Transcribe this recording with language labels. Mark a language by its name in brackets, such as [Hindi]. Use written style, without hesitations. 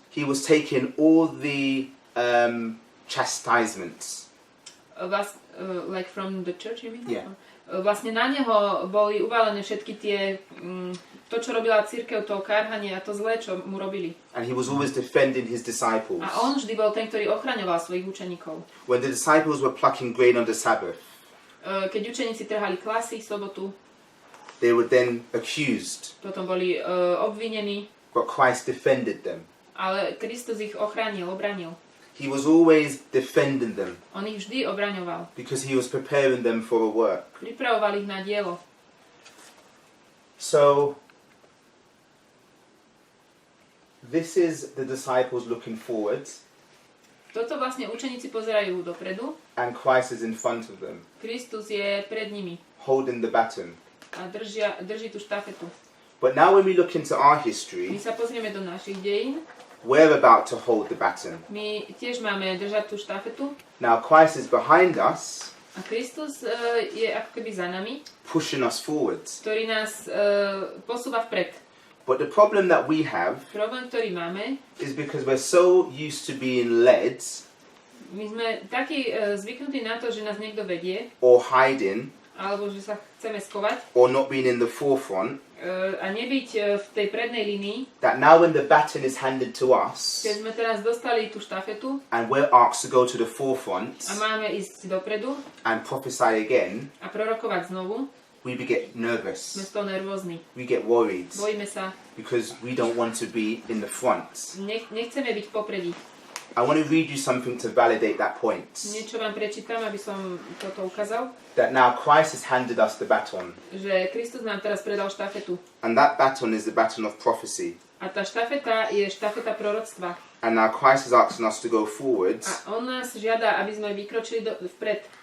[English] He was taking all the chastisements. Like from the church, you mean? Yeah. [Slovak] Vlastne na neho boli uvalené všetky tie, to čo robila cirkev, to kárhanie a to zlé, čo mu robili. [English] And he was always defending his disciples. [Slovak] A on vždy bol ten, ktorý ochraňoval svojich učeníkov. [English] When the disciples were plucking grain on the Sabbath, [Slovak] Keď učeníci trhali klasy, sobotu, [English] they were then accused, [Slovak] potom boli obvinení, [English] but Christ defended them. [Slovak] ale Kristus ich ochránil, obranil. [English] He was always defending them [Slovak] On ich vždy obraňoval. [English] because he was preparing them for a work. [Slovak] Pripravoval ich na dielo. [English] So, this is the disciples looking forwards, [Slovak] Toto vlastne učeníci pozerajú dopredu. [English] and Christ is in front of them, [Slovak] Kristus je pred nimi [English] holding the baton. [Slovak] a drží tú štafetu. [English] But now when we look into our [Slovak] My [English] history, [Slovak] sa pozrieme do našich dejín. [English] we're about to hold the baton. [Slovak] My tiež máme držať tú štafetu. [English] Now Christ is behind us, [Slovak] A Kristus je ako keby za nami, [English] pushing us forwards. [Slovak] ktorý nás posúva vpred. [English] But the problem that we have [Slovak] Problém, ktorý máme, [English] is because we're so used to being led [Slovak] my sme takí zvyknutí na to, že nás niekto vedie, [English] or hiding [Slovak] alebo že sa chceme skovať [English] or not being in the forefront, [Slovak] a nebyť v tej prednej línii. [English] that now when the baton is handed to us [Slovak] Keď sme teraz dostali tú štafetu [English] and we're asked to go to the forefront [Slovak] a máme ísť dopredu [English] and prophesy again, [Slovak] a prorokovať znovu, [English] we get [Slovak] sme [English] nervous, [Slovak] z toho nervózni. [English] we get worried [Slovak] Bojíme sa, [English] because we don't want to be in the front. [Slovak] nechceme byť v popredí. [English] I want to read you something to validate that point. [Slovak] Niečo vám prečítam, aby som toto ukázal. [English] That now Christ has handed us the baton, [Slovak] Že Kristus nám teraz predal štafetu. [English] and that baton is the baton of prophecy. [Slovak] A tá štafeta je štafeta proroctva. [English] And now Christ is asking us to go forwards [Slovak] A on nás žiada, aby sme vykročili vpred